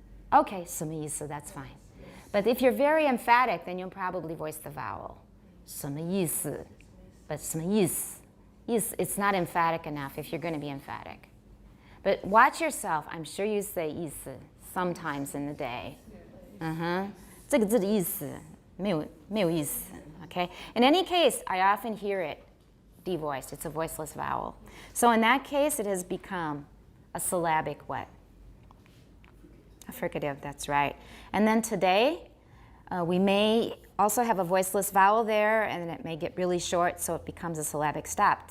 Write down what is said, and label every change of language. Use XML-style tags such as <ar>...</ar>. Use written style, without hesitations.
<en>Okay,</en> <zh>什么意思,</zh> <en>that's fine. But if you're very emphatic, then you'll probably voice the vowel.</en> <zh>什么意思?</zh> <en>But</en> <zh>什么意思?</zh> <en>It's not emphatic enough if you're going to be emphatic. But watch yourself. I'm sure you say 意思 sometimes in the day.</en> <zh>这个字的意思没有意思.</zh> <en>Okay? In any case, I often hear it devoiced. It's a voiceless vowel. So in that case, it has become a syllabic what? A fricative, that's right. And then today, we may also have a voiceless vowel there, and it may get really short, so it becomes a syllabic stop.</en>